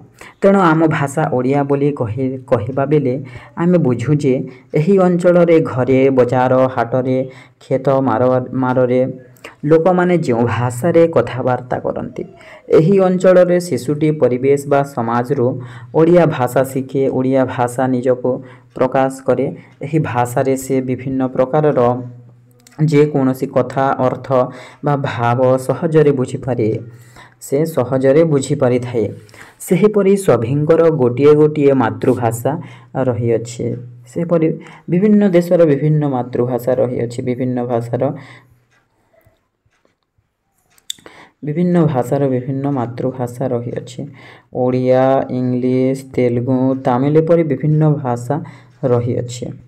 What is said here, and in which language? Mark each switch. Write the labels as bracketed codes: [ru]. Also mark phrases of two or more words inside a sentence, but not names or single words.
[or] ତେଣୁ ଆମ ଭାଷା ଓଡ଼ିଆ ବୋଲି କହିବା ବେଳେ ଆମେ ବୁଝୁ ଯେ ଏହି ଅଞ୍ଚଳ ରେ ଘରେ ବଜାର ହାଟ ରେ ଖେତ ମାର ରେ ଲୋକ ମାନେ ଯୋ ଭାଷା ରେ କଥାବାର୍ତ୍ତା କରନ୍ତି ଏହି ଅଞ୍ଚଳ ରେ ଶିଶୁଟି ପରିବେଶ ବା ସମାଜ ର ଓଡ଼ିଆ ଭାଷା ଶିଖେ ଓଡ଼ିଆ ଭାଷା ନିଜକୁ ପ୍ରକାଶ କରେ। ଏହି ଭାଷା ରେ ସେ ବିଭିନ୍ନ ପ୍ରକାର ର ଯେ କୌଣସି କଥା ଅର୍ଥ ବା ଭାବ ସହଜରେ ବୁଝି ପାରେ ସେ ସହଜରେ ବୁଝି ପାରି ଥାଏ। ସେହିପରି ସଭିଙ୍କର ଗୋଟିଏ ଗୋଟିଏ ମାତୃଭାଷା ରହି ଅଛି ସେପରି ବିଭିନ୍ନ ଦେଶର ବିଭିନ୍ନ ମାତୃଭାଷା ରହିଅଛି। ବିଭିନ୍ନ ଭାଷାର ବିଭିନ୍ନ ମାତୃଭାଷା ରହିଅଛି। ଓଡ଼ିଆ, ଇଂଲିଶ, ତେଲୁଗୁ, ତାମିଲ ଏପରି ବିଭିନ୍ନ ଭାଷା ରହିଅଛି।